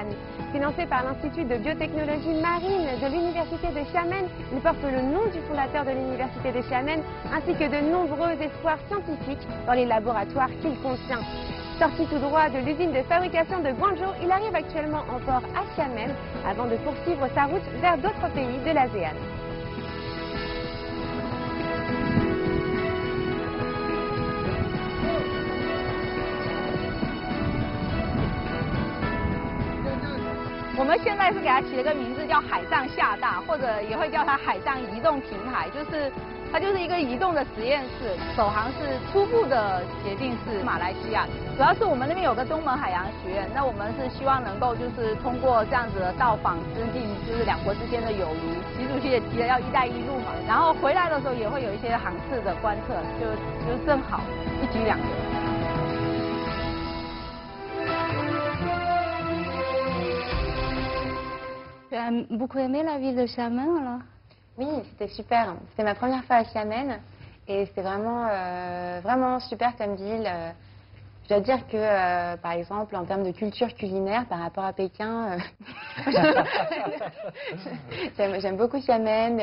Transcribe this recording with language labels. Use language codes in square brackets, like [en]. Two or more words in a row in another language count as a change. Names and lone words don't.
[fr] Financé par l'Institut de biotechnologie marine de l'Université de Xiamen, il porte le nom du fondateur de l'Université de Xiamen ainsi que de nombreux espoirs scientifiques dans les laboratoires qu'il contient. Sorti tout droit de l'usine de fabrication de Guangzhou, il arrive actuellement en port à Xiamen avant de poursuivre sa route vers d'autres pays de l'ASEAN. [zh] 我们现在是给它起了个名字叫海上厦大，或者也会叫它海上移动平台，它就是一个移动的实验室。首航是初步的协定是马来西亚，主要是我们那边有个东盟海洋学院，那我们是希望能够就是通过这样子的到访增进就是两国之间的友谊。习主席也提了要“一带一路”嘛，然后回来的时候也会有一些航次的观测，就正好一举两得。 [fr] Tu as beaucoup aimé la ville de Xiamen alors? Oui, c'était super. C'était ma première fois à Xiamen et c'était vraiment, vraiment super comme ville. Je dois dire que, par exemple, en termes de culture culinaire, par rapport à Pékin, j'aime beaucoup Xiamen.